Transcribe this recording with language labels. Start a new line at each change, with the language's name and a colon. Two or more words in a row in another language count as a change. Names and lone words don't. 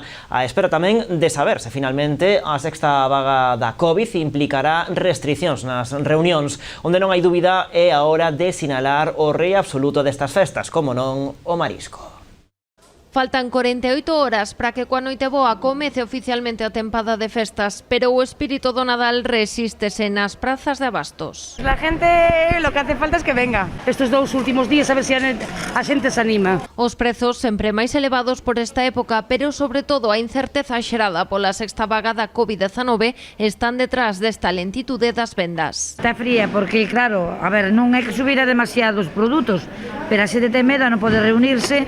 Galician: A espera tamén de saber se finalmente a sexta vaga da COVID implicará restricións nas reunións, onde non hai dúbida é a hora de sinalar o rei absoluto destas festas, como non o marisco. Faltan 48 horas para que coa noite boa comece oficialmente a tempada de festas, pero o espírito do Nadal resístese nas prazas de abastos.
Spanish: La gente lo que hace falta es que venga estos dous últimos días a ver
Galician: se a xente se anima. Os prezos sempre máis elevados por esta época, pero sobre todo a incerteza xerada pola sexta vaga da COVID-19 están detrás desta lentitude das vendas. Está fría porque, claro, a ver, non é que subira demasiados produtos, pero a xente ten medo a non poder reunirse.